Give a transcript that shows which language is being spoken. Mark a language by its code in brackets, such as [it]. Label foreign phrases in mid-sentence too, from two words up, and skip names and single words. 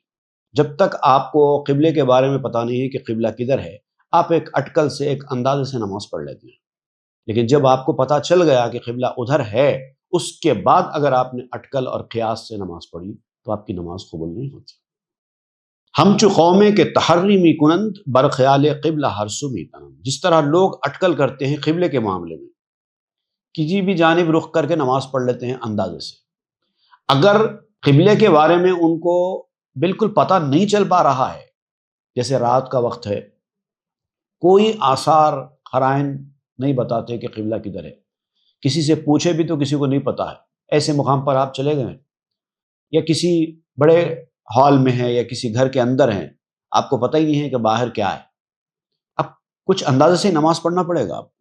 [ur] جب تک آپ کو قبلے کے بارے میں پتہ نہیں ہے کہ قبلہ کدھر ہے، آپ ایک اٹکل سے ایک اندازے سے نماز پڑھ لیتے ہیں، لیکن جب آپ کو پتہ چل گیا کہ قبلہ ادھر ہے، اس کے بعد اگر آپ نے اٹکل اور قیاس سے نماز پڑھی تو آپ کی نماز قبول نہیں ہوتی۔ [fa] ہم چو قومیں کے تحری می کنند بر خیال قبلہ ہرسو می تنند۔ [ur] جس طرح لوگ اٹکل کرتے ہیں قبلے کے معاملے میں، کسی بھی جانب رخ کر کے نماز پڑھ لیتے ہیں اندازے سے، اگر قبلے کے بارے میں ان کو بالکل پتہ نہیں چل پا رہا ہے، جیسے رات کا وقت ہے، کوئی آثار قرائن نہیں بتاتے کہ قبلہ کدھر ہے، کسی سے پوچھے بھی تو کسی کو نہیں پتہ ہے، ایسے مقام پر آپ چلے گئے یا کسی بڑے ہال میں ہیں یا کسی گھر کے اندر ہیں، آپ کو پتہ ہی نہیں ہے کہ باہر کیا ہے، اب کچھ اندازے سے نماز پڑھنا پڑے گا آپ۔